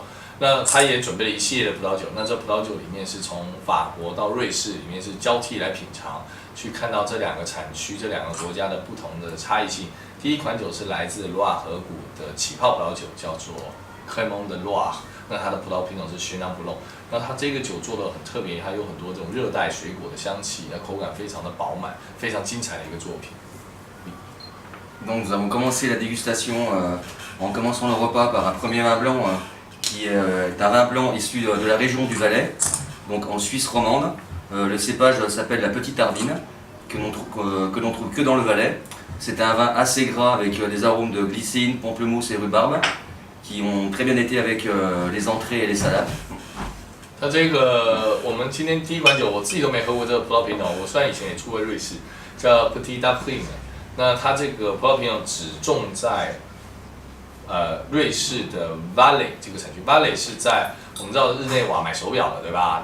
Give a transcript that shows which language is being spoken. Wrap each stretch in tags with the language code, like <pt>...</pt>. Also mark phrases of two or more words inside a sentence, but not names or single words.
<zh>那他也准备了一系列的葡萄酒，那这葡萄酒里面是从法国到瑞士，里面是交替来品尝，去看到这两个产区、这两个国家的不同的差异性。第一款酒是来自罗瓦河谷的起泡葡萄酒，叫做 Crémant de Loire，那它的葡萄品种是 Chenin Blanc。那它这个酒做的很特别，它有很多这种热带水果的香气，那口感非常的饱满，非常精彩的一个作品。</zh> <fr>Donc nous avons commencé la dégustation en commençant le repas par un premier vin blanc qui est un vin blanc issu de la région du Valais, donc en Suisse romande. Le cépage s'appelle la Petite Arvine, que l'on trouve que dans le Valais. C'est un vin assez gras avec des arômes de glycine, pamplemousse et rhubarbe qui ont très bien été avec les entrées et les salades.</fr> <zh>那这个我们今天第一款酒，我自己都没喝过这个葡萄品种。我虽然以前也出过瑞士，叫 Petit Arvine。那它这个葡萄品种只种在瑞士的 Valais 这个产区。Valais 是在我们知道日内瓦买手表的，对吧？</zh>